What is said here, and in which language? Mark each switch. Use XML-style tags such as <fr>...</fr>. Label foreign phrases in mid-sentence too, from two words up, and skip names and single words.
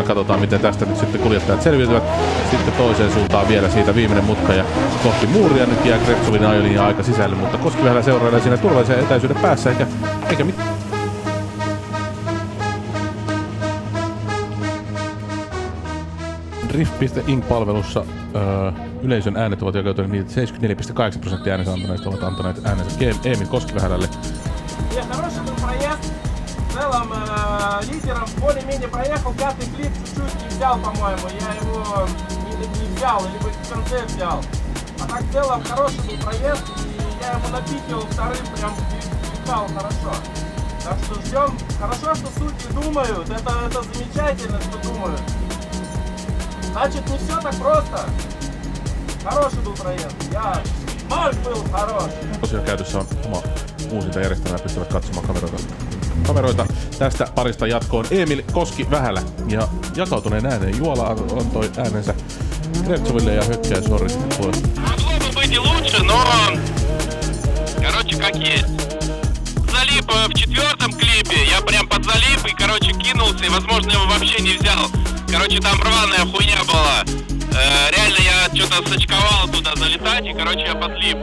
<fi>Katsotaan miten tästä nyt sitten kuljettajat selviytyvät. Sitten toiseen suuntaan vielä siitä viimeinen mutka ja kohti muuria nyt jää Grevtsovin ajolinja aika sisälle, mutta Koskivähälä seurailee siinä turvallisen etäisyyden päässä eikä mitään. Drift.inc-palvelussa yleisön äänet ovat jakautuneet niin, että 74,8% äänensä antaneista ovat antaneet äänensä Emil Koskivähälälle.</fi> <ru>Лидером более-менее проехал, пятый клип чуть-чуть не взял, по-моему, я его не взял, либо в конце взял. А так в целом хороший был проезд, и я ему напикил вторым, прям летал хорошо. Так что ждем. Хорошо, что судьи думают, это замечательно, что думают. Значит, не все так просто. Хороший был проезд, Марк был хороший.</ru> <fi>Tosiaan käytössä on oma uusinta järjestelmä, pystyvät katsomaan kameroita tästä parista jatkoon. Emil Koskivähälä ja jakautuneen ääneen Juola antoi äänensä Grevtsoville ja Hökkää Sorri sitten puolesta.</fi> <ru>Могло бы быть и лучше, но короче как есть. Залип в четвертом клипе, я прям подзалип и кинулся и возможно его вообще не взял. Там рваная хуйня была. Реально я что-то сочковал туда залетать и я подлип.</ru>